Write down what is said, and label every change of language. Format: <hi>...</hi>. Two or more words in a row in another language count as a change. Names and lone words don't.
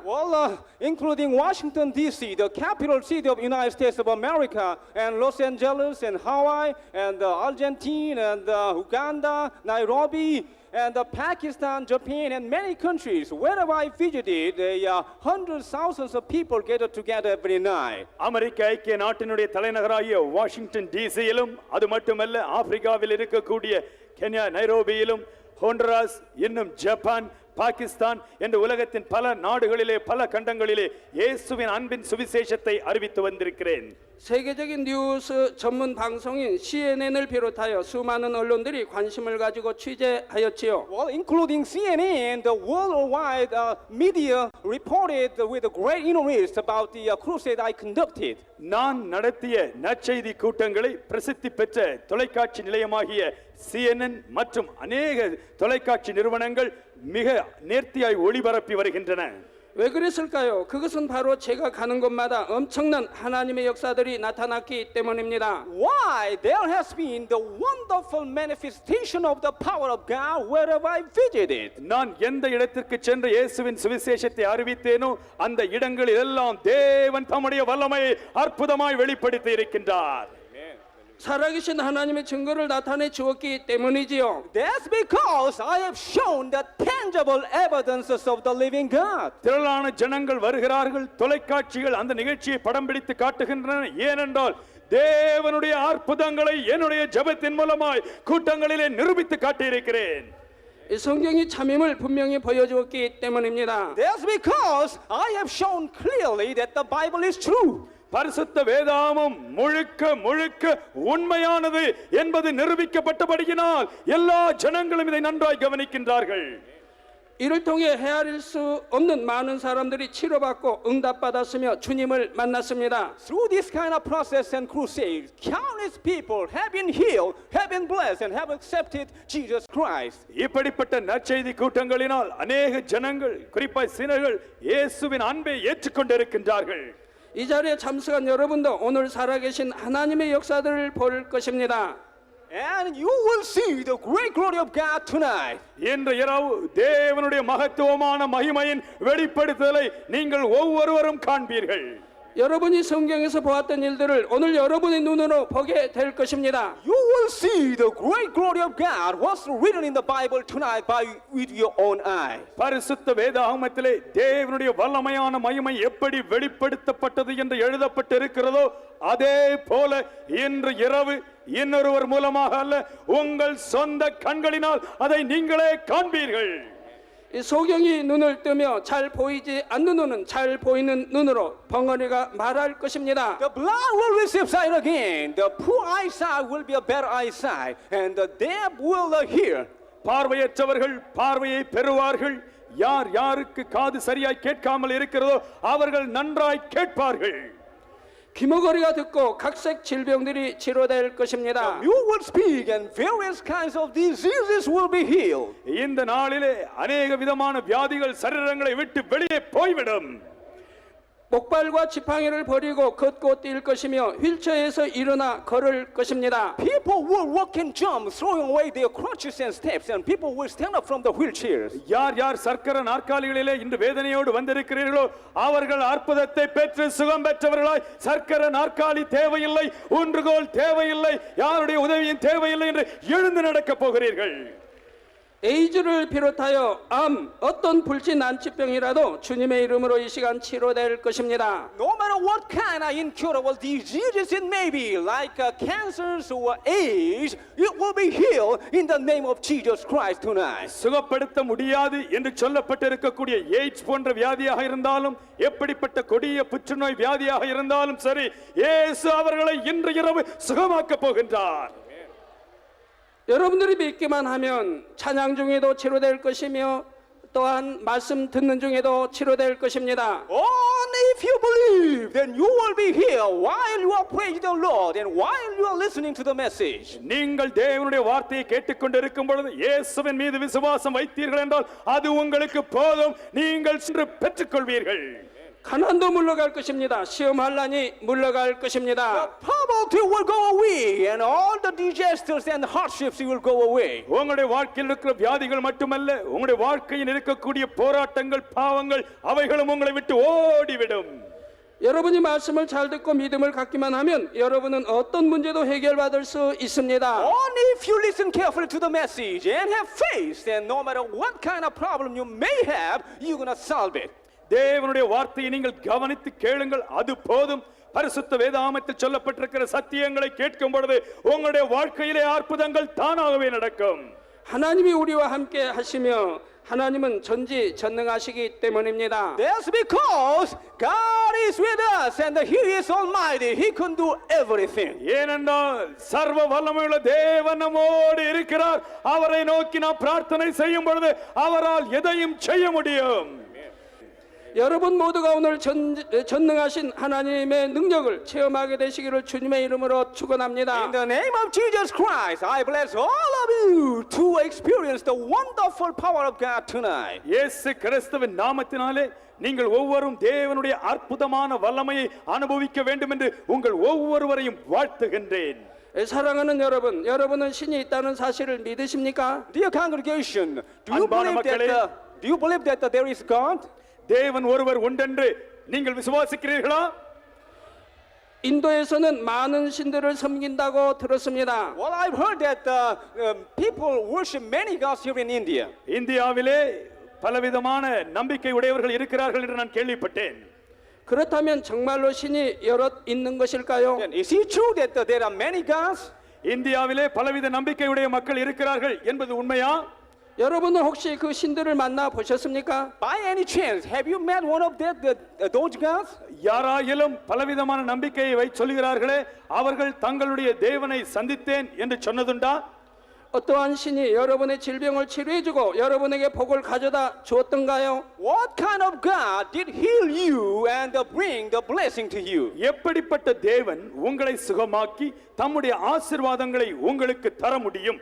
<en>Well, including Washington D.C., the capital city of United States of America, and Los Angeles, and Hawaii, and Argentina, and Uganda, Nairobi, and Pakistan, Japan, and many countries. Wherever I visited, hundreds, thousands of people gathered together every night.</en> <ta>அமெரிக்க ஐக்கிய நாட்டினுடைய தலைநகராகிய வாஷிங்டன் டிசியிலும் அது மட்டுமல்ல ஆப்பிரிக்காவில் இருக்கக்கூடிய கென்யா நைரோபியிலும் ஹோண்டராஸ் இன்னும் ஜப்பான் பாகிஸ்தான் என்ற உலகத்தின் பல நாடுகளிலே பல கண்டங்களிலே இயேசுவின் அன்பின் சுவிசேஷத்தை அறிவித்து வந்திருக்கிறேன்.</ta> <ko>세계적인 뉴스 전문 방송인 CNN을 비롯하여 수많은 언론들이 관심을 가지고 취재하였지요.</ko> <en>Well, including CNN, the worldwide media reported with great interest about the crusade I conducted.</en> <ta>நான் நடத்திய நற்செய்தி கூட்டங்களை பிரசித்தி பெற்ற தொலைக்காட்சி நிலையமாகிய CNN மற்றும் அநேக தொலைக்காட்சி நிறுவனங்கள் மிக நேர்த்தியாய் ஒளிபரப்பி வருகின்றன.</ta> <ko>왜 그랬을까요? 그것은 바로 제가 가는 곳마다 엄청난 하나님의 역사들이 나타났기 때문입니다.</ko> <en>Why? There has been the wonderful manifestation of the power of God wherever I visited.</en> <ta>நான் எந்த இடத்திற்கு சென்று இயேசுவின் சுவிசேஷத்தை அறிவித்தேனோ அந்த இடங்களில் எல்லாம் தேவன் தம்முடைய வல்லமையை அற்புதமாய் வெளிப்படுத்தி இருக்கின்றார்.</ta> <ko>살아계신 하나님의 증거를 나타내 주었기 때문이지요.</ko> <en>That's because I have shown the tangible evidences of the living God.</en> <ta>திரளான ஜனங்கள் வருகிறார்கள். தொலைக்காட்சிகள் அந்த நிகழ்ச்சியை படம் பிடித்து காட்டுகின்றன. ஏனென்றால் தேவனுடைய அற்புதங்களை என்னுடைய ஜெபத்தின் மூலமாய் கூட்டங்களிலே நிரூபித்து காட்டியிருக்கிறேன்.</ta> <ko>이 성경이 참임을 분명히 보여주었기 때문입니다.</ko> <en>That's because I have shown clearly that the Bible is true.</en> <ta>பரிசுத்த வேதாகமம் முழுக்க முழுக்க உண்மையானது என்பது நிரூபிக்கப்பட்டபடியினால் எல்லா ஜனங்களும் இதை நன்றாய் கவனிக்கின்றார்கள்.</ta> <ko>이를 통해 헤아릴 수 없는 많은 사람들이 치료받고 응답받았으며 주님을 만났습니다.</ko> <en>Through this kind of process and crusade, countless people have been healed, have been blessed, and have accepted Jesus Christ.</en> <ta>இப்படிப்பட்ட நற்செய்தி கூட்டங்களினால் அநேக ஜனங்கள் குறிப்பாய் சினர்கள் இயேசுவின் அன்பை ஏற்றுக்கொண்டிருக்கின்றார்கள்.</ta> <ko>이 자리에 참석한 여러분도 오늘 살아계신 하나님의 역사들을 볼 것입니다.</ko> <en>And you will see the great glory of God tonight.</en> <ta>இன்று இரவு தேவனுடைய மகத்துவமான மகிமையின் வெளிப்படுத்தலை நீங்கள் ஒவ்வொருவரும் காண்பீர்கள்.</ta> <ko>여러분이 성경에서 보았던 일들을 오늘 여러분의 눈으로 보게 될 것입니다.</ko> <en>You will see the great glory of God, what's written in the Bible tonight with your own eyes.</en> <ta>பரிசுத்த வேதாகமத்திலே தேவனுடைய வல்லமையான மகிமை எப்படி வெளிப்படுத்தப்பட்டது என்று எழுதப்பட்டிருக்கிறதோ அதே போல இன்று இரவு இன்னொருவர் மூலமாக அல்ல உங்கள் சொந்த கண்களினால் அதை நீங்களே காண்பீர்கள்.</ta> <ko>이 소경이 눈을 뜨며 잘 보이지 않는 눈은 잘 보이는 눈으로 벙어리가 말할 것입니다.</ko> <en>The blind will receive sight again, the poor eyesight will be a better eyesight, and the deaf will hear.</en> <ta>பார்வையற்றவர்கள் பார்வையை பெறுவார்கள். யார் யாருக்கு காது சரியாய் கேட்காமல் இருக்கிறதோ அவர்கள் நன்றாய் கேட்பார்கள்.</ta> <ko>귀머거리가 듣고 각색 질병들이 치료될 것입니다.</ko> <en>You will speak and various kinds of diseases will be healed.</en> <ta>இந்த நாளிலே அநேக விதமான வியாதிகள் சரீரங்களை விட்டு வெளியே போய்விடும்.</ta> <ko>목발과 지팡이를 버리고 걷고 뛸 것이며 휠체어에서 일어나 걸을 것입니다.</ko> <en>People will walk and jump, throwing away their crutches and steps, and people will stand up from the wheelchairs.</en> <ta>யார் யார் சர்க்கர நாற்காலிகளிலே இன்று வேதனையோடு வந்திருக்கிறீர்களோ அவர்கள் அற்புதத்தை பெற்று சுகம் பெற்றவர்களாய் சர்க்கர நாற்காலி தேவையில்லை, ஊன்றுகோல் தேவையில்லை, யாருடைய உதவியும் தேவையில்லை என்று எழுந்து நடக்கப் போகிறீர்கள்.</ta> <ko>에이즈를 비롯하여 암, 어떤 불치 난치병이라도 주님의 이름으로 이 시간 치료될 것입니다.</ko> <en>No matter what kind of incurable diseases it may be, like cancers or AIDS, it will be healed in the name of Jesus Christ tonight.</en> <ta>சுகப்படுத்த முடியாது என்று சொல்லப்பட்டிருக்கக்கூடிய எய்ட்ஸ் போன்ற வியாதியாக இருந்தாலும் எப்படிப்பட்ட கொடிய புற்றுநோய் வியாதியாக இருந்தாலும் சரி, இயேசு அவர்களை இன்று இரவு சுகமாக்கப் போகின்றார்.</ta> <ko>여러분들이 믿기만 하면 찬양 중에도 치료될 것이며 또한 말씀 듣는 중에도 치료될 것입니다.</ko> <en>Only if you believe, then you will be healed while you are praising the Lord and while you are listening to the message.</en> <ta>நீங்கள் தேவனுடைய வார்த்தையை கேட்டுக்கொண்டிருக்கும் பொழுது இயேசுவின் மீது விசுவாசம் வைத்தீர்கள் என்றால் அது உங்களுக்கு போதும், நீங்கள் சென்று பெற்றுக்கொள்வீர்கள்.</ta> <ko>가난도 물러갈 것입니다. 시험 환난이 물러갈 것입니다.</ko> <en>Poverty will go away and all the disasters and hardships will go away.</en> <ta>உங்களுடைய வாழ்க்கையில் இருக்கிற வியாதிகள் மட்டுமல்ல, உங்களுடைய வாழ்க்கையில் இருக்கக்கூடிய போராட்டங்கள், பாவங்கள் அவைகளும் உங்களை விட்டு ஓடிவிடும்.</ta> <ko>여러분이 말씀을 잘 듣고 믿음을 갖기만 하면 여러분은 어떤 문제도 해결받을 수 있습니다.</ko> <en>Only if you listen carefully to the message and have faith, then no matter what kind of problem you may have, you're going to solve it.</en> <ta>தேவனுடைய வார்த்தையை நீங்கள் கவனித்து கேளுங்கள், அது போதும். பரிசுத்த வேதாகமத்தில் சொல்லப்பட்டிருக்கிற சத்தியங்களை கேட்கும் பொழுது உங்களுடைய வாழ்க்கையிலே அற்புதங்கள் தானாகவே நடக்கும்.</ta> <ko>하나님이 우리와 함께 하시며 하나님은 전지전능하시기 때문입니다.</ko> <en>That's because God is with us and He is Almighty. He can do everything.</en> <ta>ஏனென்றால் சர்வ வல்லமையுள்ள தேவன் நம்மோடு இருக்கிறார். அவரை நோக்கி நாம் பிரார்த்தனை செய்யும் பொழுது அவரால் எதையும் செய்ய முடியும்.</ta> <ko>여러분 모두가 오늘 전능하신 하나님의 능력을 체험하게 되시기를 주님의 이름으로 축원합니다.</ko> <en>In the name of Jesus Christ, I bless all of you to experience the wonderful power of God tonight.</en> <ta>இயேசு கிறிஸ்துவின் நாமத்தினாலே நீங்கள் ஒவ்வொருவரும் தேவனுடைய அற்புதமான வல்லமையை அனுபவிக்க வேண்டும் என்று உங்கள் ஒவ்வொருவரையும் வாழ்த்துகின்றேன்.</ta> <ko>사랑하는 여러분, 여러분은 신이 있다는 사실을 믿으십니까?</ko> <en>Dear congregation, do you believe that there is God?</en> <ta>தேவன் ஒருவர் உண்டென்று நீங்கள் விசுவாசிக்கிறீர்களா?</ta> <ko>인도에서는 많은 신들을 섬긴다고 들었습니다.</ko> <en>Well, I've heard that people worship many gods here in India.</en> <ta>இந்தியாவிலே பலவிதமான நம்பிக்கை உடையவர்கள் இருக்கிறார்கள் என்று நான் கேள்விப்பட்டேன்.</ta> <ko>그렇다면 정말로 신이 여럿 있는 것일까요?</ko> <en>Then is it true that there are many gods?</en> <ta>இந்தியாவிலே பலவித நம்பிக்கையுடைய மக்கள் இருக்கிறார்கள் என்பது உண்மையா?</ta> <ko>여러분은 혹시 그 신들을 만나 보셨습니까?</ko> <en>By any chance, have you met one of those gods?</en> <ta>யாராயிலும் பலவிதமான நம்பிக்கையை சொல்லுகிறார்களே, அவர்கள் தங்களுடைய தேவனை சந்தித்தேன் என்று சொன்னதுண்டா?</ta> <ko>어떠한 신이 여러분의 질병을 치료해주고 여러분에게 복을 가져다 주었던가요?</ko> <en>What kind of God did heal you and bring the blessing to you?</en> <ta>எப்படிப்பட்ட தேவன் உங்களை சுகமாக்கி தம்முடைய ஆசீர்வாதங்களை உங்களுக்கு தர முடியும்?</ta>